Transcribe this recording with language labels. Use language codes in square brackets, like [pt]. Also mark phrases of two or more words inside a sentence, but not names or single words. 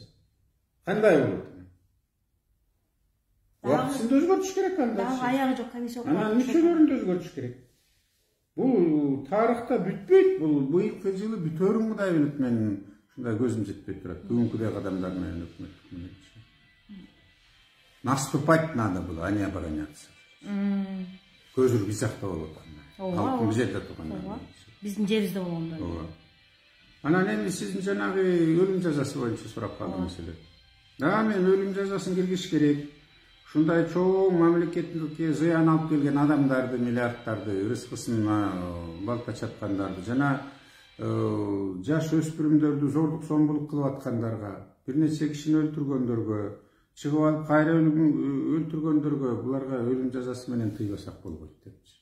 [ky] Кандай болот? Убактысын өзгөртүш керек анда. Дагы аягы жок комиссия болуп. Анан мүчөлөрүн да өзгөртүш керек. Бул тарыхта бүтпөйт, бул быйылкы жылы бүтөрүн кудай билет, мен ушундай көзүм жетпей турат. Бүгүнкүдей кадамдар менен өкмөт менен. [ru] Наступать надо было, а не обороняться. [ky] Көзүр бизакта болот анда. Халктын бизерде турган. Биздин жерибизде болгондо. Ооба. Анан эми сиздин жанагы өлүм жазасы боюнча сурап калдыңыз эле. Да, мен өлүм жазасын киргизиш керек. Ушундай чоң мамлекетке зыян алып келген адамдарды, миллиарддарды, рызкысын балта чапкандарды, жана жаш өспүрүмдөрдү зордук зомбулук кылып аткандарга, бир нече кишини өлтүргөндөргө, чыгып алып кайра өлтүргөндөргө буларга өлүм жазасы менен тыйбасак болбойт депчи.